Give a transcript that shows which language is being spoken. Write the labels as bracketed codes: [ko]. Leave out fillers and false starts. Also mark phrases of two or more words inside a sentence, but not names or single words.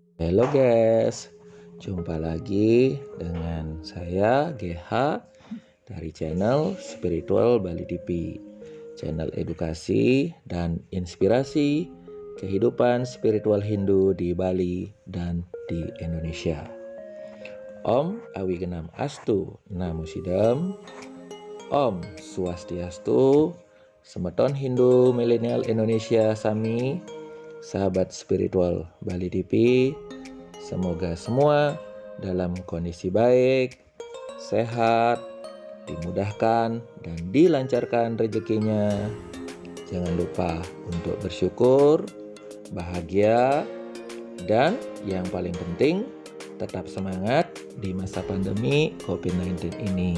[id] Halo guys, jumpa lagi dengan saya GH dari channel Spiritual Bali TV, channel edukasi dan inspirasi kehidupan spiritual Hindu di Bali dan di Indonesia. [sa] Om Awigenam Astu Namo Sidam, Om Swastiastu, [ban] Semeton Hindu Milenial Indonesia Sami, [id] sahabat spiritual Bali TV, semoga semua dalam kondisi baik, sehat, dimudahkan dan dilancarkan rezekinya. Jangan lupa untuk bersyukur, bahagia, dan yang paling penting tetap semangat di masa pandemi COVID-19 ini.